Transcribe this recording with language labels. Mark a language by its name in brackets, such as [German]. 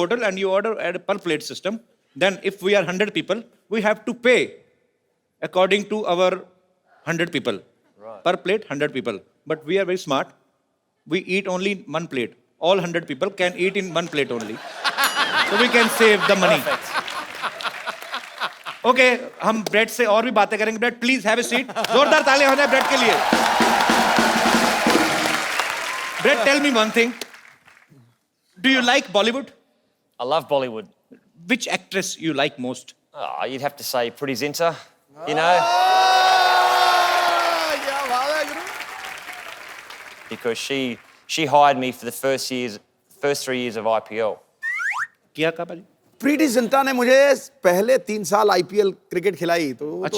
[English] hotel and you order at a per plate system. Then if we are 100 people, we have to pay according to our 100 people. Right. Per plate, 100 people. But we are very smart. We eat only one plate. All 100 people can eat in one plate only. So we can save the money. Perfect. [Hindi] Okay हम bread से और भी बातें करेंगे. Bread [English] Please have a seat. [Hindi] जोरदार तालियां हो जाए ब्रेड के लिए. [English] Brett tell me one thing. Do you like Bollywood? I love Bollywood. which actress you like most? Oh, you'd have to say Pretty Zinta, you know, [Hindi] क्या बात है गुरु [English] because she hired me for the first 3 years of IPL. [Hindi] किया का भाजी? प्रीति जिंटा ने मुझे पहले 3 साल आईपीएल क्रिकेट खिलाई तो वो तो